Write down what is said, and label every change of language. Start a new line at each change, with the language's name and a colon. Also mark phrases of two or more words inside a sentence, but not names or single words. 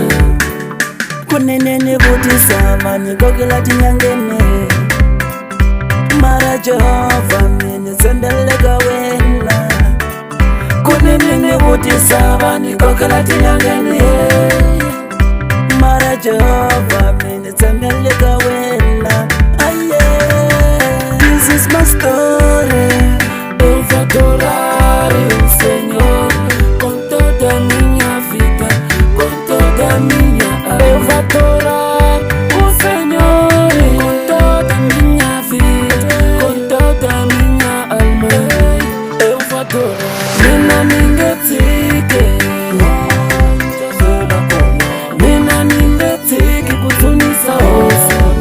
Tsonga: Kunene nivutisa mani kokela tinyangene, mara Jehova minitsembele kawena. Kunene nivutisa mani kokela tinyangene, mara Jehova minitsembele kawena.
English: This is my story.
Portuguese: Eu vou adorar o Senhor com toda a minha vida, com toda a minha alma. Eu vou adorar o Senhor com toda a minha vida, com toda a minha alma. Eu vou adorar.
Tsonga: Mina ningetike, mina ningetike kutunisa osa.